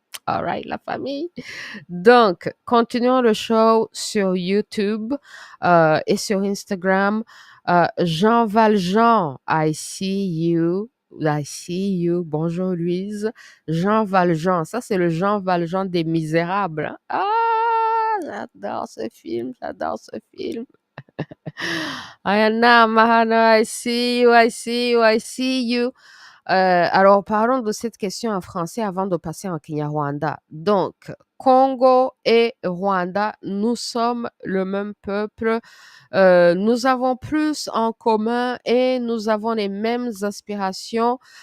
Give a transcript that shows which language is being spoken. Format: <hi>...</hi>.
<en>All right,</en> <fr>la famille. Donc, continuons le show sur YouTube et sur Instagram.</fr> <en>Jean Valjean, I see you. I see you.</en> <fr>Bonjour Louise. Jean Valjean, ça c'est le Jean Valjean des Misérables. Hein? Ah, j'adore ce film, j'adore ce film.</fr> <en>Ayana Mahano, I see you, I see you, I see you.</en> <fr>Alors, parlons de cette question en français avant de passer en Kinyarwanda. Donc, Congo et Rwanda, nous sommes le même peuple. Nous avons plus en commun et nous avons les mêmes aspirations.</fr>